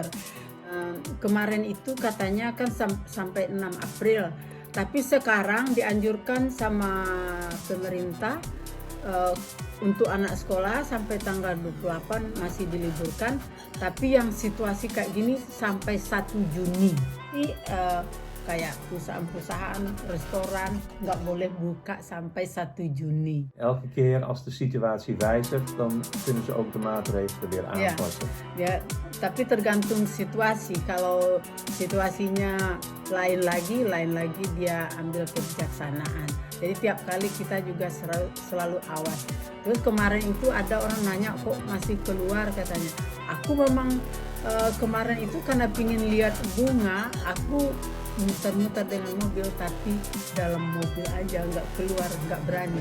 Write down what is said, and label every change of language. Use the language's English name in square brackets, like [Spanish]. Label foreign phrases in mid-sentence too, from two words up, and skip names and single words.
[Indonesian] Kemarin itu katanya kan sampai 6 April, tapi sekarang dianjurkan sama pemerintah untuk anak sekolah sampai tanggal 28 masih diliburkan, tapi yang situasi kayak gini sampai 1 Juni. Jadi, kayak perusahaan-perusahaan, restoran nggak boleh buka sampai 1 Juni. [Dutch] Elke keer als de situatie wijzigt, dan kunnen ze ook de maatregelen weer Ja. aanpassen. [Indonesian] Ya, tapi tergantung situasi. Kalau situasinya lain lagi dia ambil kebijaksanaan. Jadi tiap kali kita juga selalu awas. Terus kemarin itu ada orang nanya, kok masih keluar katanya. Aku memang kemarin itu karena pingin lihat bunga, aku muter-muter dengan mobil, tapi dalam mobil aja, nggak keluar, nggak berani.